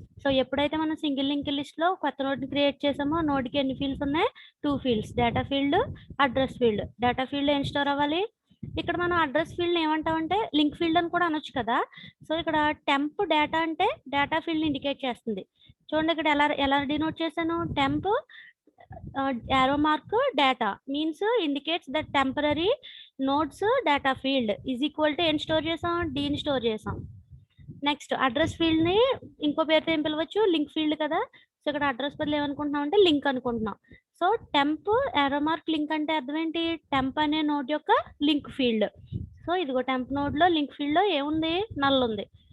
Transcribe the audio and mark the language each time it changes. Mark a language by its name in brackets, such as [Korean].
[Telugu] So ఎప్పుడైతే మనం single link list లో కొత్త నోడ్ ని క్రియేట్ చేసామో నోడ్ కి ఎన్ని ఫీల్డ్స్ ఉన్నాయి? 2 fields, data field, address field. Data field ఏం స్టోర్ అవ్వాలి? ఇక్కడ మనం అడ్రస్ ఫీల్డ్ ఏమంటామంటే లింక్ ఫీల్డ్ అని కూడా అనొచ్చు కదా. సో ఇక్కడ టెంప్ డేటా అంటే డేటా ఫీల్డ్ ఇండికేట్ చేస్తుంది. చూడండి ఇక్కడ ఎలా డినోట్ చేశాను? [English] temp arrow mark data means indicates that temporary nodes data field is equal to n [Telugu] store చేసాం, D ని స్టోర్ చేసాం. నెక్స్ట్ అడ్రస్ ఫీల్డ్ ని ఇంకో పేరుతో ఏం పిలవచ్చు? లింక్ ఫీల్డ్ కదా. సో ఇక్కడ అడ్రస్ బదులు ఏమనుకుంటున్నాం అంటే లింక్ అనుకుంటున్నాం. So temp arrow mark link అంటే అర్థం ఏంటి? టెంప్ అనే నోడ్ యొక్క లింక్ ఫీల్డ్. సో ఇదిగో టెంప్ నోడ్ లో లింక్ ఫీల్డ్ లో ఏముంది? నల్ ఉంది.